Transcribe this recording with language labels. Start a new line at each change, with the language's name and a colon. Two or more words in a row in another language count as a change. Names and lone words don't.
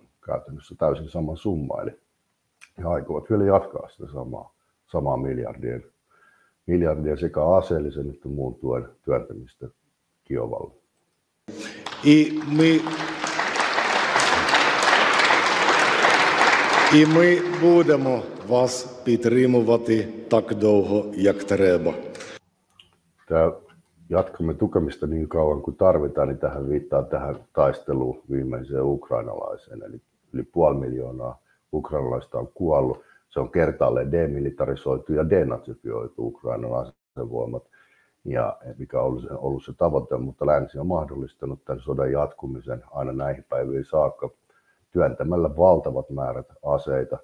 Finnish: Käytännössä täysin sama summa, eli he aikovat vielä jatkaa sitä samaa miljardien sekä aseellisen että muun tuen työntämistä Kiovalle.
Ukrainian: І ми будемо вас підтримувати так довго, як треба.
Finnish: Jatkamme tukemista niin kauan kuin tarvitaan, niin tähän viittaa tähän taisteluun viimeiseen ukrainalaiseen. Eli yli 500 000 ukrainalaista on kuollut. Se on kertaalleen demilitarisoitu ja denatsifioitu Ukrainan asevoimat, ja mikä on ollut se tavoite, mutta länsi on mahdollistanut tämän sodan jatkumisen aina näihin päiviin saakka työntämällä valtavat määrät aseita.